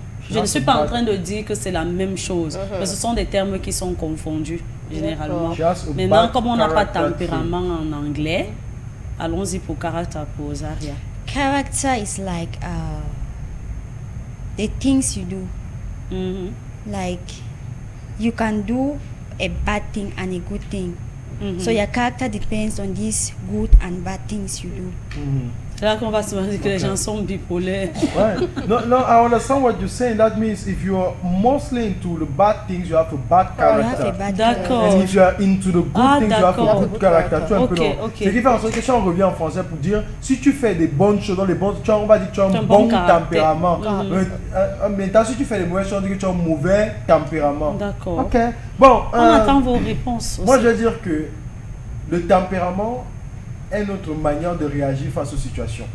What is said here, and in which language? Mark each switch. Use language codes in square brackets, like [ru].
[fr] Je ne suis pas en train de dire que c'est la même chose, mais ce sont des termes qui sont confondus généralement. Maintenant, comme on n'a pas de tempérament en anglais, allons-y pour caractère pour Zaria. [en] Character is like the things you do. Like you can do a bad thing and a good thing. So your character depends on these good and bad things you do. [fr] C'est là qu'on va se dire que les gens sont bipolaires. [en] No, I understand what you're saying. That means if you are mostly into the bad things, you have a bad character. [fr] D'accord. [en] And if you are into the good things, you have a good character. [fr] Tu es un peu long. Ok. Ce qui fait en sorte que si on revient en français pour dire, si tu fais des bonnes choses, on va dire que tu as un bon tempérament. Maintenant, si tu fais des mauvaises choses, on dit que tu as un mauvais tempérament. D'accord. Ok. Bon. On attend vos réponses aussi. Moi, je veux dire que le tempérament est notre manière de réagir face aux situations.